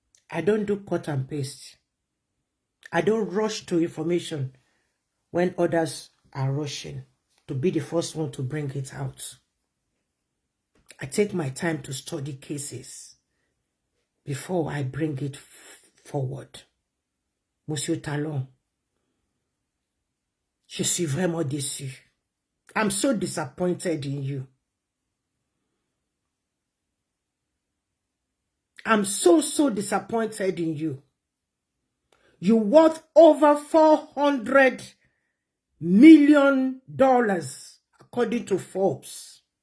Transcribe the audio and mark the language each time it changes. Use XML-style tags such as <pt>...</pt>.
<en>I don't do cut and paste. I don't rush to information when others are rushing. to be the first one to bring it out. I take my time to study cases before I bring it forward.</en> <fr>Monsieur Talon, je suis vraiment déçu.</fr> <en>I'm so disappointed in you. I'm so disappointed in you. You worth over $400 million, according to Forbes.</en>